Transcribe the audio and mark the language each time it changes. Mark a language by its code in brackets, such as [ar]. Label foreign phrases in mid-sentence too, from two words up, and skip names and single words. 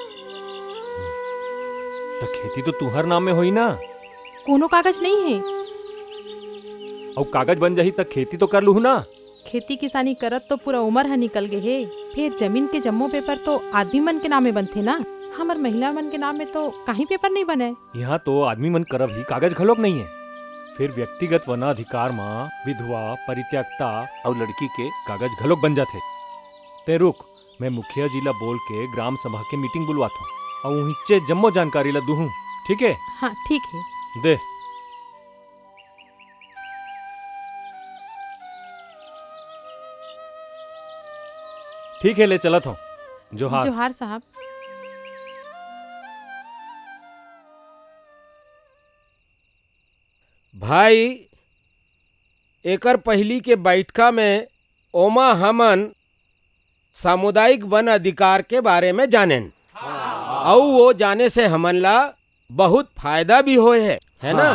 [hne] तो खेती तो तुहर नाम में होई ना? कोनो कागज नहीं है। और कागज बन जाही तक खेती तो कर लूँ ना। खेती किसानी करत तो पूरा उम्र हा निकल गए हे। फिर जमीन के जम्मो पेपर तो आदमी मन के नामे बनथे ना, हमर महिला मन के नाम में तो कहीं पेपर नहीं बने। यहाँ तो आदमी मन करब ही कागज घलोक नहीं है। फिर व्यक्तिगत वनाधिकार में विधवा, परित्यक्ता और लड़की के कागज घलोक बन जाते। ते रुक, मैं मुखिया जी ला बोल के ग्राम सभा के मीटिंग बुलवाता हूँ और वहीं जम्मो जानकारी ला दूँ, ठीक है? हाँ ठीक है। दे। ठीक है, ले चलत हूँ। जोहार। जोहार साहब। भाई, एकर पहली के बैठका में ओमा हमन सामुदायिक वन अधिकार के बारे में जानेन और वो जाने से हमन ला बहुत फायदा भी होए है ना?